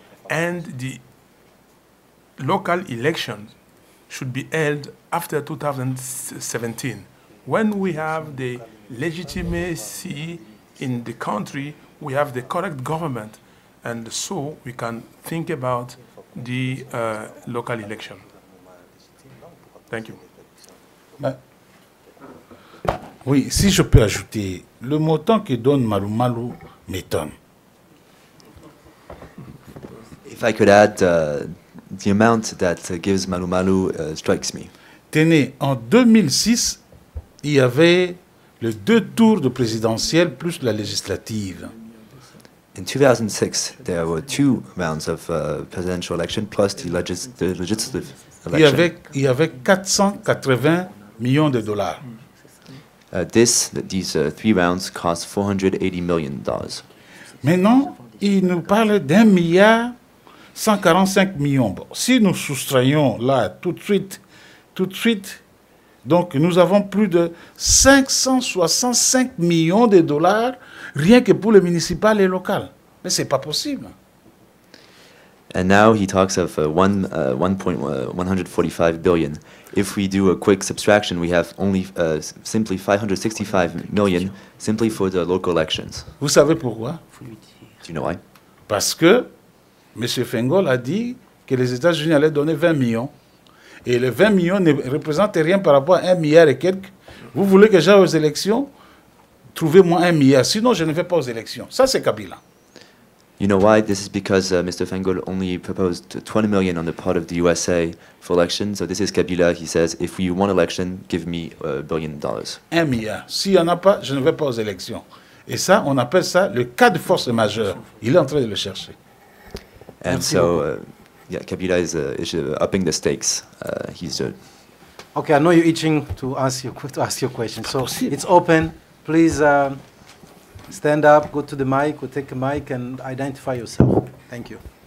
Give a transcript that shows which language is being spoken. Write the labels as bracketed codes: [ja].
[en] And the local elections should be held after 2017. When we have the legitimacy in the country, we have the correct government, and so we can think about the local election. Thank you. [fr] Ben, oui, si je peux ajouter, le montant que donne Malou Malou m'étonne. [en] If I could add, the amount that gives Malou Malou strikes me. [fr] Tenez, en 2006, il y avait les 2 tours de présidentielle plus la législative. [en] In 2006, there were 2 rounds of presidential election plus the legislative election. [fr] Il y avait 480 millions de dollars. [en] These 3 rounds cost $480 million. [fr] Maintenant, il nous parle d'1 milliard 145 millions. Bon, si nous soustrayons là tout de suite, donc nous avons plus de 565 millions de dollars rien que pour le municipal et local. Mais c'est pas possible. [en] And now he talks of 1.145 billion. If we do a quick subtraction, we have only simply 565 million simply for the local elections. [fr] Vous savez pourquoi? [en] Do you know why? [fr] Parce que M. Fengol a dit que les États-Unis allaient donner 20 millions. Et les 20 millions ne représentent rien par rapport à 1 milliard et quelques. Vous voulez que j'aille aux élections? Trouvez-moi 1 milliard. Sinon, je ne vais pas aux élections. Ça, c'est Kabila. [en] You know why? This is because Mr. Fengol only proposed 20 million on the part of the USA for election. So this is Kabila. He says, if you want election, give me $1 billion. [fr] 1 milliard. S'il n'y en a pas, je ne vais pas aux élections. Et ça, on appelle ça le cas de force majeure. Il est en train de le chercher. [en] And [fr] Merci [en] so, yeah, Kabila is upping the stakes. He's Okay, I know you're itching to ask your question. So it's open. Please stand up, go to the mic, or take a mic and identify yourself. Thank you.